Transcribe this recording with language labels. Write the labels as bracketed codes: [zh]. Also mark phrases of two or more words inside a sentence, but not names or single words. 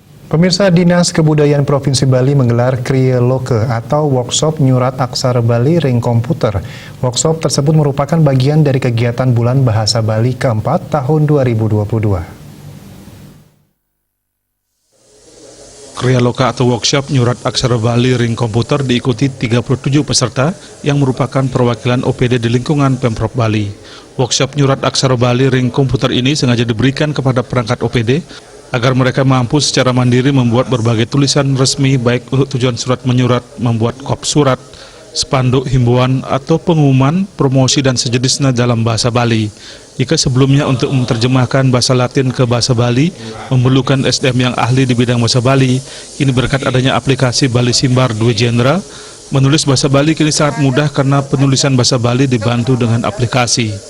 [id] Pemirsa, Dinas Kebudayaan Provinsi Bali menggelar Kriya Loka atau workshop [ban] nyurat aksara Bali ring komputer. [id] Workshop tersebut merupakan bagian dari kegiatan Bulan Bahasa Bali keempat tahun 2022. Kriya Loka atau workshop [ban] nyurat aksara Bali ring komputer [id] diikuti 37 peserta yang merupakan perwakilan OPD di lingkungan Pemprov Bali. Workshop [ban] nyurat aksara Bali ring komputer [id] ini sengaja diberikan kepada perangkat OPD agar mereka mampu secara mandiri membuat berbagai tulisan resmi baik untuk tujuan surat menyurat, membuat kop surat, spanduk himbauan atau pengumuman, promosi dan sejenisnya dalam bahasa Bali. Jika sebelumnya untuk menerjemahkan bahasa Latin ke bahasa Bali memerlukan SDM yang ahli di bidang bahasa Bali, kini berkat adanya aplikasi Bali Simbar 2 Genre, menulis bahasa Bali kini sangat mudah karena penulisan bahasa Bali dibantu dengan aplikasi.